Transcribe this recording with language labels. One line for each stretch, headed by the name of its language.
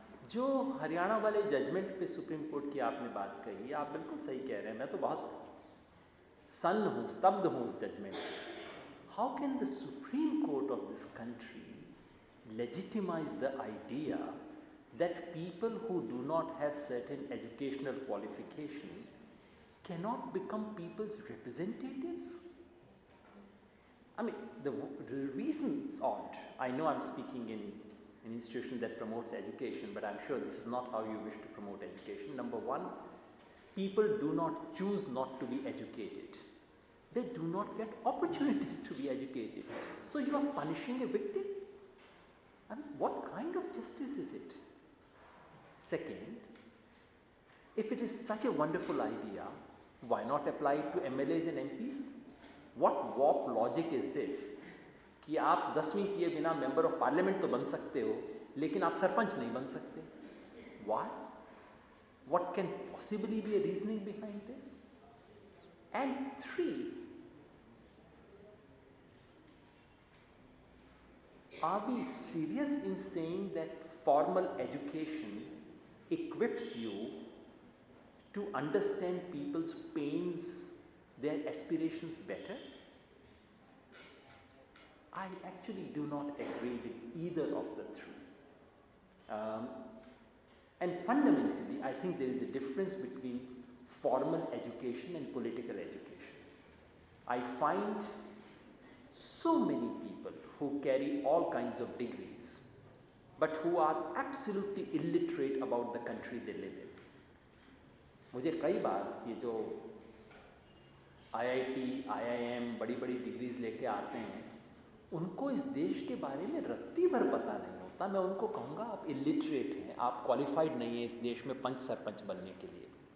Hindi: जो हरियाणा वाले जजमेंट पे सुप्रीम कोर्ट की आपने बात कही, आप बिल्कुल सही कह रहे हैं। मैं तो बहुत सन्न हूँ, स्तब्ध हूँ उस जजमेंट से।
English: How can the supreme court of this country legitimize the idea that people who do not have certain educational qualification cannot become people's representatives? I mean, the reason it's odd. I know I'm speaking in an institution that promotes education, but I'm sure this is not how you wish to promote education. Number one, people do not choose not to be educated. They do not get opportunities to be educated. So you are punishing a victim? I mean, what kind of justice is it? Second, if it is such a wonderful idea, why not apply it to MLAs and MPs? What warped logic is this?
Hindi: कि आप 10वीं किए बिना member of parliament तो बन सकते हो, लेकिन आप सरपंच नहीं बन सकते।
English: Why? What can possibly be a reasoning behind this? And three, are we serious in saying that formal education equips you to understand people's pains, their aspirations better? I actually do not agree with either of the three. And fundamentally, I think there is a difference between formal education and political education. I find so many people who carry all kinds of degrees, but who are absolutely illiterate about the country they live in.
Hindi: मुझे कई बार ये जो IIT, IIM बड़ी बड़ी degrees लेके आते हैं, उनको इस देश के बारे में रत्ती भर पता नहीं होता। मैं उनको कहूँगा आप इलिटरेट हैं, आप क्वालिफाइड नहीं हैं इस देश में पंच सरपंच बनने के लिए।